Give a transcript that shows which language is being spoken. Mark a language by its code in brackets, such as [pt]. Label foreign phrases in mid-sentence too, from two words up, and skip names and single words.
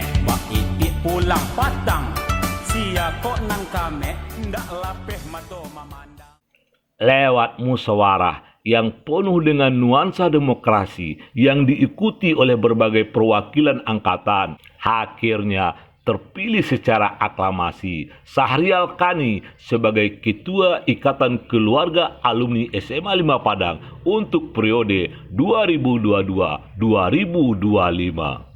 [min] Wah iki pulang patang, sia kok nang kame, ndak lapeh mato mamandang. [id] Lewat musyawarah yang penuh dengan nuansa demokrasi yang diikuti oleh berbagai perwakilan angkatan, akhirnya terpilih secara aklamasi Sahrial Kani sebagai Ketua Ikatan Keluarga Alumni SMA 5 Padang untuk periode 2022-2025.